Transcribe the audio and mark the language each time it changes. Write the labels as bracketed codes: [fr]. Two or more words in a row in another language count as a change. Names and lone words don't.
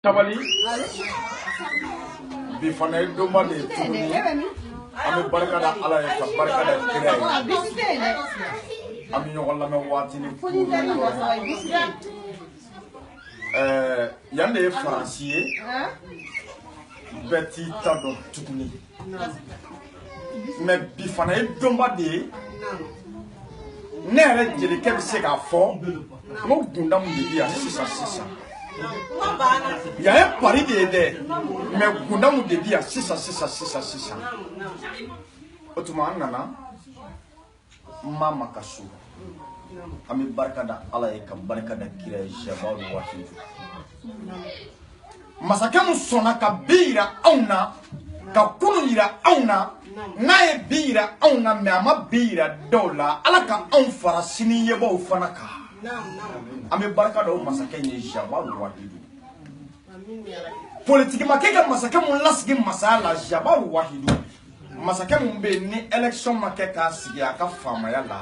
[bm] Tabali bi fana doma de ami barka da ala ya barka da kira ami ɲɔgɔn lamɛn waati ni yan de ye Faransi ye bɛɛ t'i ta dɔn tuguni mais bi fana ye doma de ye ne yɛrɛ jelikɛ bɛ se k'a fɔ n gunda mun de bi yan sisan [fr] il y a un pari de aider [bm] mais gunda mun de bi yan sisan o tuma an nana mama ka so an bɛ barika da ala ye ka barika da kira ye jabaw ni waati masakɛ mun sɔnna ka bi yira anw na ka kunu yira anw na n'a ye bi yira anw na mais a ma bi yira dɔw la ala ka anw fara sini ɲɛbaaw fana kan an bɛ barika da o masakɛ ye jabaw ni waati politique makɛ ka masakɛ mun lasigi masaya la jabaw wahidu masakɛ mun bɛ ni élection ma kɛ k'a sigi a ka faamaya la